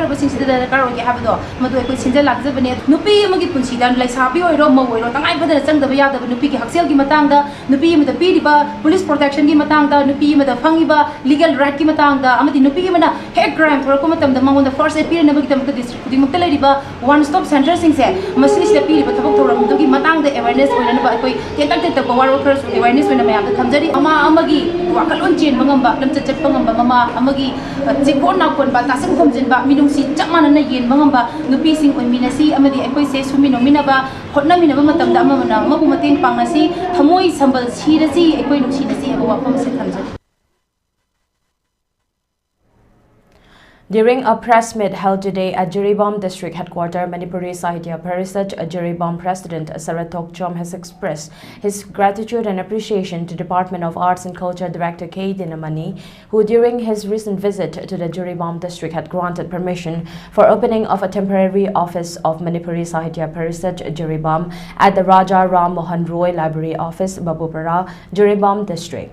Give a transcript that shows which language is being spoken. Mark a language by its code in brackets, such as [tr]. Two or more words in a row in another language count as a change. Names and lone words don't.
[mni] basing sida karo gi habdo madu ekoi sinja lakjabane nupi amagi punsida laisabi oiro ma oiro tangai badana changdaba yadaba nupi gi haksel gi matangda nupi mada piriba [en] police protection [mni] gi matangda nupi mada phangiba [en] legal right [mni] gi matangda amadi nupi gi mana [en] hate crime [mni] thorko matamda mangonda [en] first aid [mni] piri nabagi tamta district khudi mukta lariba [en] one stop center [mni] sing se masini sida piriba thabak thoram dugi matangda awareness oilana ba ekoi tetak tetak [en] power workers awareness [mni] oina mayam da thamjari ama amagi wakalon chen mangamba lamcha chat pangamba mama amagi jikon na kon ba tasang thomjin ba minungsi chakmana na yen mangamba nupi sing oiminasi amadi ekoi se sumino minaba hotna minaba matamda amamana mabu mateng pangnasi thamoi sambal sirasi ekoi nuksinasi aba wafam se thamjari. [en] During a press meet held today at Jiribam District Headquarters, Manipuri Sahitya Parisat, Jiribam President Sarat Thokchom has expressed his gratitude and appreciation to Department of Arts and Culture Director K. Dinamani, who during his recent visit to the Jiribam District had granted permission for opening of a temporary office of Manipuri Sahitya Parisat, Jiribam at the Raja Ram Mohan Roy Library Office, Babupara, Jiribam District.